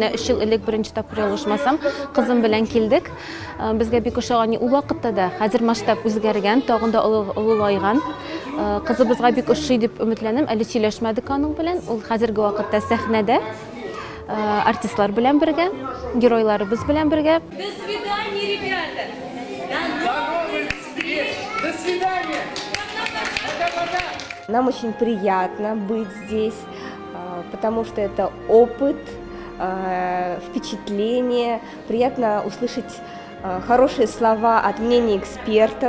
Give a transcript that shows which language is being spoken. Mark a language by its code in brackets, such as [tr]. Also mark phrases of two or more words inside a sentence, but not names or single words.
[tt] Менә 3 ел элек беренче тапкыр ялгышмасам, кызым белән килдек. Безгә бик ошаган. Ул вакытта да хәзер масштаб үзгәргән, тагын да олылайган. Кызыбызга бик ошый дип өметләнәм. Әле сөйләшмәдек аның белән. Ул хәзерге вакытта сәхнәдә артистлар белән бергә, геройларыбыз белән бергә. [ru] До свидания, ребята. До новых встреч! До свидания! Нам очень приятно быть здесь, потому что это опыт, впечатление. Приятно услышать хорошие слова от мнений экспертов.